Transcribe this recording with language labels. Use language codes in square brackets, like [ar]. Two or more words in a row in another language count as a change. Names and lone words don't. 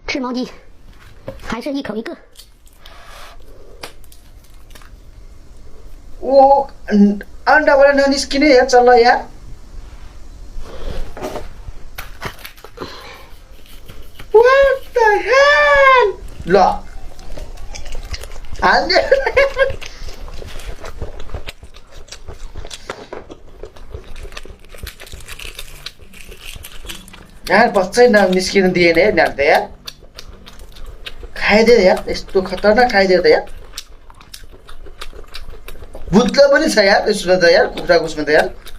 [zh] 吃毛鸡，还是一口一个。 [ne] ओ अन्डाबाट ननिस्किने यार चल्ला यार [en] What the hell [ne] ल हाल्ने यार बच्चै निस्किन दिएन यार त यार खाइदियो यार यस्तो खतरनाक खाइदियो त यार भुत्ला पनि छ यार त्यसमा त यार कुखुराको उसमा त यार